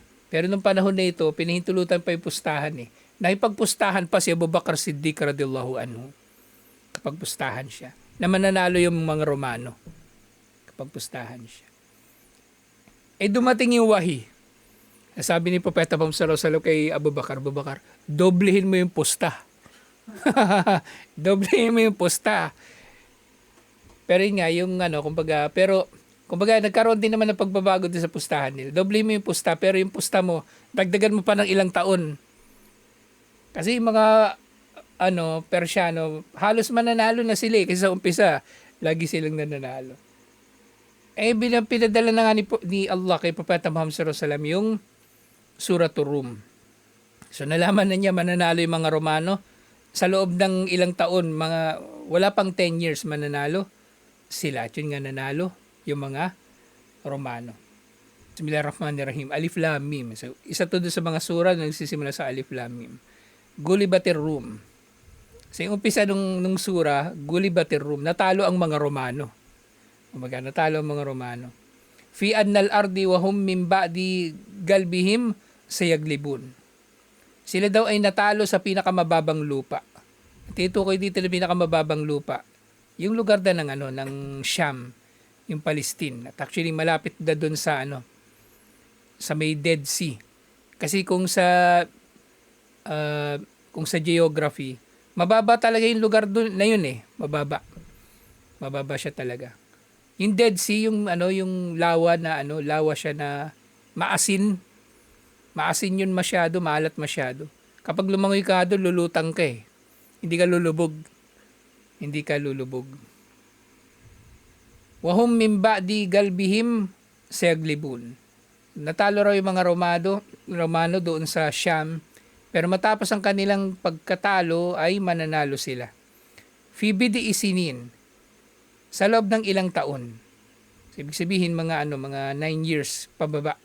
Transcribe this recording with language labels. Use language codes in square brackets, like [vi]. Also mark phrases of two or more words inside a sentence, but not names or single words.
[tl] Pero nung panahon na ito, pinahintulutan pa yung pustahan eh. Nakipagpustahan pa si Abu Bakar Siddiq [ar] رضي الله عنه. [tl] Kapag pustahan siya. Na mananalo yung mga Romano. Kapag pustahan siya. Eh dumating yung wahi. Sabi ni Propeta Muhammad [ar] صلى الله عليه وسلم [tl] kay Abu Bakar, doblehin mo yung pusta. Doblehin mo yung pusta. Pero yun nga, yung ano, kumbaga nagkaroon din naman ng pagbabago din sa pustahan nila. Doble mo yung pusta, pero yung pusta mo, dagdagan mo pa ng ilang taon. Kasi yung mga, Persyano, halos mananalo na sila kasi sa umpisa, lagi silang nananalo. Eh, pinadala na nga ni Allah kay Propeta Muhammad [ar] صلى الله عليه وسلم [tl] yung Suratul Rum. So, nalaman na niya mananalo yung mga Romano. Sa loob ng ilang taon, wala pang 10 years mananalo sila. At yun nga nanalo yung mga Romano. Bismillahirrahmanirrahim. [ar] ألف لام ميم. [tl] So, isa to doon sa mga sura na nagsisimula sa [ar] ألف لام ميم. غلبت الروم. [tl] So, yung umpisa nung sura, [ar] غلبت الروم. [tl] Natalo ang mga Romano. Natalo ang mga Romano. [ar] في أدنى الأرض وهم من بعد غلبهم سيغلبون. [tl] Sila daw ay natalo sa pinakamababang lupa. Tinutukoy dito na pinakamababang lupa. Yung lugar na ng Sham, yung Palestine. At actually malapit na doon sa sa may Dead Sea. Kasi kung sa geography, mababa talaga yung lugar doon na yun eh, mababa. Mababa siya talaga. Yung Dead Sea, yung lawa na lawa siya na maasin. Maasin yun masyado, maalat masyado. Kapag lumangoy ka doon, lulutang ka eh. Hindi ka lulubog. Hindi ka lulubog. [ar] وهم من بعد غلبهم سيغلبون. [tl] Natalo raw yung mga Romano doon sa Sham, pero matapos ang kanilang pagkatalo ay mananalo sila. [ar] في بضع سنين, [tl] sa loob ng ilang taon. Ibig sabihin mga 9 years pababa.